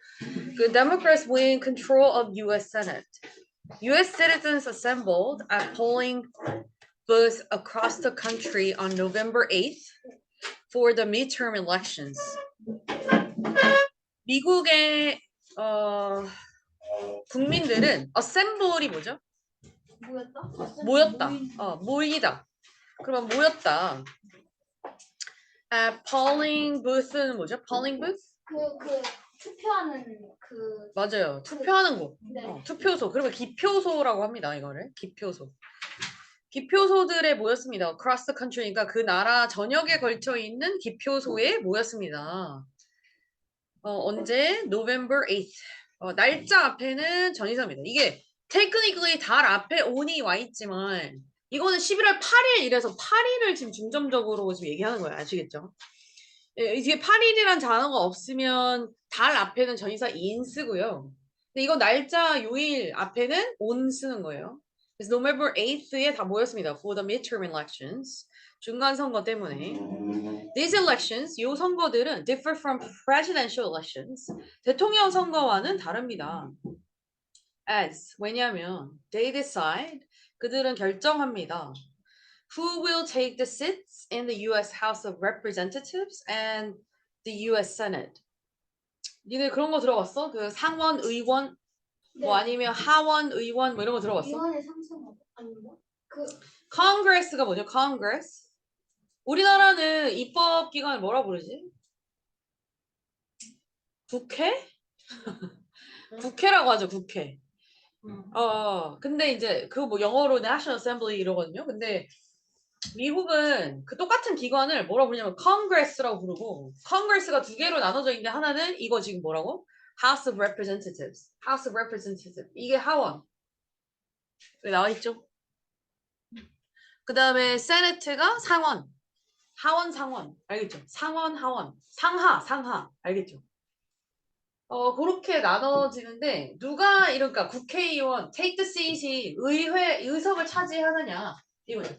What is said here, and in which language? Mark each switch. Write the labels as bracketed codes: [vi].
[en] The Democrats win control of U.S. Senate. U.S. citizens assembled at polling booths across the country on November 8th for the midterm elections. [ko] 미국의 국민들은 assemble이 뭐죠? 모였다. 모이다. 그러면 모였다. polling booth는 뭐죠? polling booth? 투표하는 맞아요. 투표하는 곳. 네. 투표소. 그러면 기표소라고 합니다. 이거를 기표소. 기표소들에 모였습니다. [en] across the country. [ko] 그러니까 그 나라 전역에 걸쳐 있는 기표소에 모였습니다. 언제? November 8th. 날짜 앞에는 전이사입니다. 이게 technically 달 앞에 on이 와 있지만 이거는 11월 8일 이래서 8일을 지금 중점적으로 지금 얘기하는 거예요. 아시겠죠? 예, 이게 8일이란 단어가 없으면 달 앞에는 전이사 in 쓰고요. 근데 이거 날짜 요일 앞에는 on 쓰는 거예요. 그래서 November 8th에 다 모였습니다. [en] For the midterm elections. [ko] 중간 선거 때문에. [en] These elections, [ko] 요 선거들은 [en] differ from presidential elections. [ko] 대통령 선거와는 다릅니다. As, 왜냐하면 they decide, 그들은 결정합니다. [en] Who will take the seats in the U.S. House of Representatives and the U.S. [ko] Senate? 니네 그런 거 들어봤어? 그 상원 의원 뭐 아니면 하원 의원 뭐 이런 거 들어봤어? 위원회 상승 아닌가? Congress가 뭐죠? [en] Congress. [ko] 우리나라는 입법 기관을 뭐라 부르지? 국회? 국회라고 하죠. 국회. 근데 이제 그 뭐 영어로 National Assembly 이러거든요. 근데 미국은 그 똑같은 기관을 뭐라고 부르냐면 Congress라고 부르고 Congress가 두 개로 나눠져 있는데 하나는 이거 지금 뭐라고? [en] House of Representatives. House of Representatives. [ko] 이게 하원. 여기 나와 있죠? 그 다음에 Senate가 상원. 하원 상원. 알겠죠? 상원 하원. 상하. 알겠죠? 그렇게 나눠지는데 누가 이러니까 국회의원 [en] take the seat [ko] 이 의석을 차지하느냐 이거죠.